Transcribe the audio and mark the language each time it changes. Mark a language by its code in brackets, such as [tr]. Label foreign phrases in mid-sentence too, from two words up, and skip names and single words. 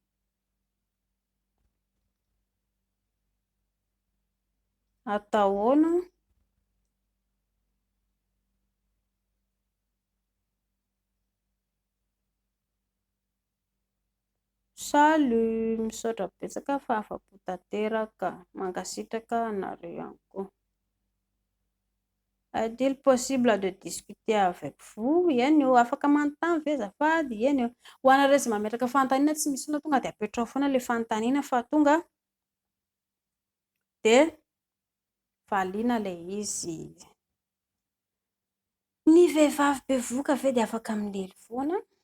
[mg] Atao ahoana? Salut, misaotra betsaka fa afa-po tanteraka, mankasitraka anareo ihany koa. [fr] Est-il possible de discuter avec vous? [mg] Eny eo, afaka manontany ve azafady? Eny eo. Ho anareo izay mametraka fanontaniana tsy misy olona tonga dia apetrao foana ilay fanontaniana fa tonga dia valiana ilay izy. Ny vehivavy bevoka ve dia afaka milely foana?